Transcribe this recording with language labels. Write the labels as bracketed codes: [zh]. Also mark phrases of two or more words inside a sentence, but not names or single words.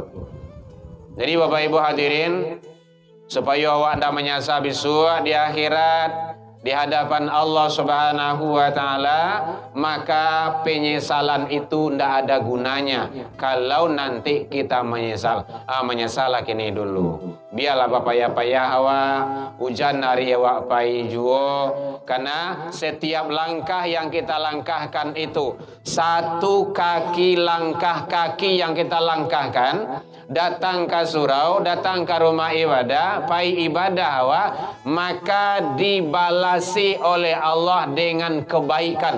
[id] Jadi Bapak Ibu hadirin, supaya awak tidak menyasar besok di akhirat di hadapan Allah [ar] Subhanahu wa taala, [id] maka penyesalan itu tidak ada gunanya kalau nanti kita menyesal. Menyesal kini dulu. Biarlah [min] payah-payah awak, hujan hari awak pai juo, [id] karena setiap langkah yang kita langkahkan itu, satu kaki langkah kaki yang kita langkahkan, datang ke surau, datang ke rumah ibadah, [min] pai ibadah awak, [id] maka dibalasi oleh Allah dengan kebaikan.